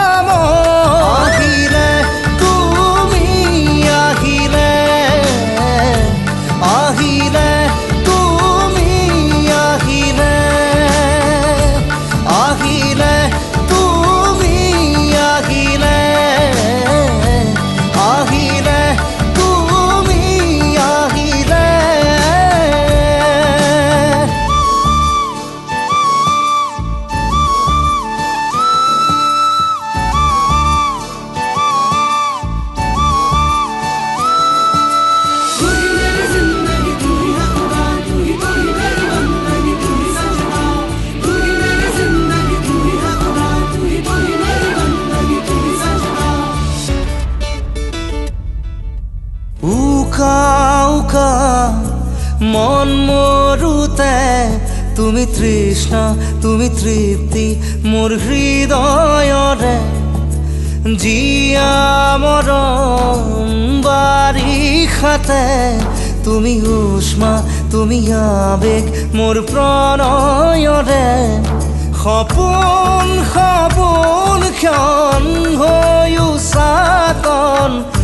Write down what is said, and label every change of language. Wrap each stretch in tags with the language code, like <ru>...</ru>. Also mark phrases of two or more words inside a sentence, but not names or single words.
<as>আহিলে তুমি আহিলে আহিলে তুমি আহিলে আহিলে তুমি আহিলে আহিলে তুমি আহিলে</as> <hi>तू ही मेरी जिंदगी तू ही है खुदा तू ही मेरी बंदगी तू ही सजना तू ही मेरी जिंदगी तू ही है खुदा तू ही मेरी बंदगी तू ही सजना</hi> <as>উকা উকা মন মৰুতে তুমি তৃষ্ণা তুমি তৃপ্তি মোৰ হৃদয়ৰে জিয়া মৰম বাৰিষাতে তুমি উষ্মা তুমি আবেগ মোৰ প্ৰণয়ৰে সপোন সপোন ক্ষণ হৈও চাতন</as>